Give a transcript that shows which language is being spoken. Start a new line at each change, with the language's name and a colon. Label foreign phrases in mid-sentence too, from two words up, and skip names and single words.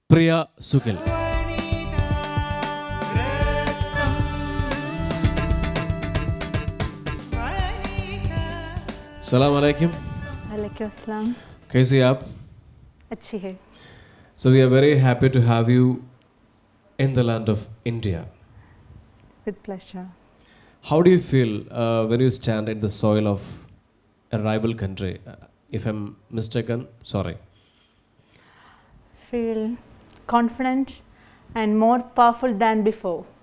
Malayalam: പ്രിയ സുഖിൽ.
Hindi: सलाम अलैकुम. वालेकुम अस्सलाम. कैसे हैं आप? अच्छी है.
English: So we are very happy to have you in the land of India. With pleasure. How do you feel when you stand in the soil of a rival country? If I'm mistaken, sorry. Feel confident and more powerful than before.